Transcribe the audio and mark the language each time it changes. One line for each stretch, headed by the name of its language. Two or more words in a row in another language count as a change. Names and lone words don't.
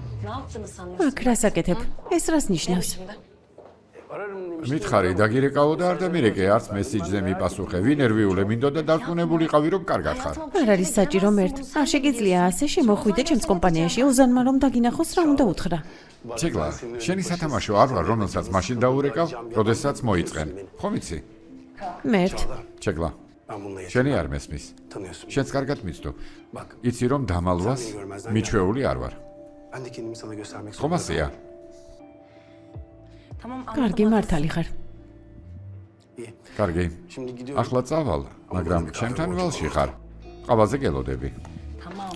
Turkish: yaptığını sanıyorsun?
Georgian: აქ რას აკეთებ? ეს რას ნიშნავს?
Turkish: Şimdi.
Georgian: მითხარი დაგირეკავო და არ დამირეკე არც მესიჯზე მიპასუხე ვინ ერვიულე მინდოდა დარწმუნებულიყავი რომ კარგად ხარ არ არის საჭირო მერტ. არ შეგიძლია ასე შემოხვიდე ჩემს კომპანიაში. უზანმა რომ დაგინახოს რა უნდა უთხრა. ცეგლა შენი სათამაშო არ ვარ რომელსაც მაშინ დაურეკავ როდესაც მოიწყენ ხომ იცი მერტ, ცეგლა
Turkish: Ben bununla
Georgian: შენი
Turkish: yaşadım.
Georgian: არ მესმის
Turkish: Tanıyorsun.
Georgian: შენს კარგად მიცდო
Turkish: Bak
Georgian: იცი რომ დამალვას მიჩვეული არ ვარ
Turkish: ben de kendimi sana göstermek
Georgian: ხომ ასეა
Turkish: Tamam
Georgian: კარგი მართალი ხარ.
Turkish: İyi.
Georgian: კარგი
Turkish: Şimdi gidiyorum.
Georgian: ახლა წავალ მაგრამ ჩემთან ველში ხარ ყავაზე გელოდები
Turkish: Tamam.